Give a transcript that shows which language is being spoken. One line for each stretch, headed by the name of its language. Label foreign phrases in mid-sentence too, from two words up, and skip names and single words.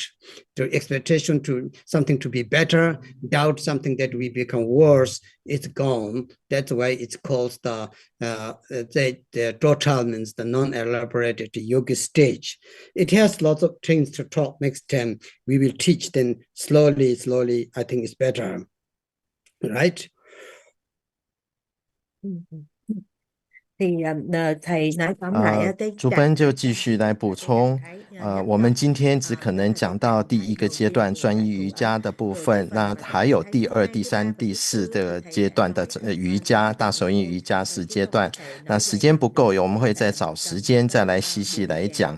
English: The expectation to something to be better, doubt something that we become worse, it's gone. That's why it's called the total means the non-elaborated yoga stage. It has lots of things to talk next time. We will teach them slowly. I think it's better, right?
Vietnamese: Thì thầy nói tóm lại cái
Chinese: 主奔就继续来补充，我们今天只可能讲到第一个阶段专一瑜伽的部分，那还有第二、第三、第四的阶段的瑜伽，大手印瑜伽4阶段。那时间不够，我们会再找时间再来细细来讲。